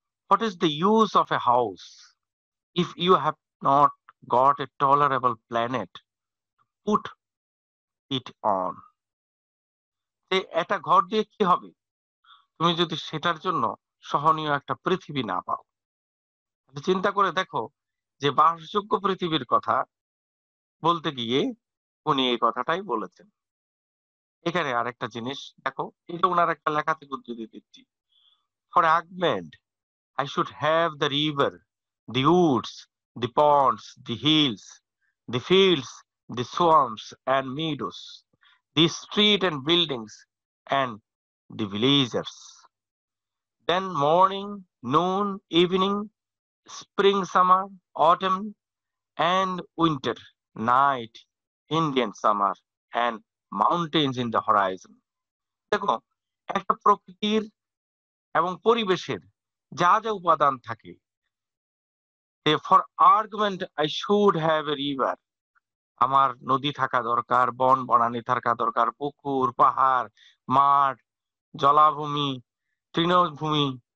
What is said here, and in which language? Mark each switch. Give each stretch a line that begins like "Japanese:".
English: What is the use of a house if you have not got a tolerable planet to put it on?
Bangla: যে একটা ঘর দিয়ে কি হবে তুমি যদি সেটার জন্য সহনীয় একটা পৃথিবী না পাও? চিন্তা করে দেখো যে বাসযোগ্য পৃথিবীর কথা বলতে গিয়ে উনি এই কথাটাই বলেছেন। এখানে আরেকটা জিনিস দেখো, এটা ওনার একটা লেখা থেকে উদ্ধৃতি দিচ্ছি।
English: For Ahmed, I should have the river, the woods, the ponds, the hills, the fields, the swamps and meadows, the street and buildings, and the villagers. Then morning, noon, evening, spring, summer, autumn, and winter, night, Indian summer, and mountains in the horizon.
Bangla: দেখো, একটা প্রকৃতির এবং পরিবেশের যা যা উপাদান থাকে,
English: for argument I should have a river,
Bangla: আমার নদী থাকা দরকার, বন বনানী থাকা দরকার, পুকুর, পাহাড়, মাঠ, জলাভূমি, তৃণভূমি,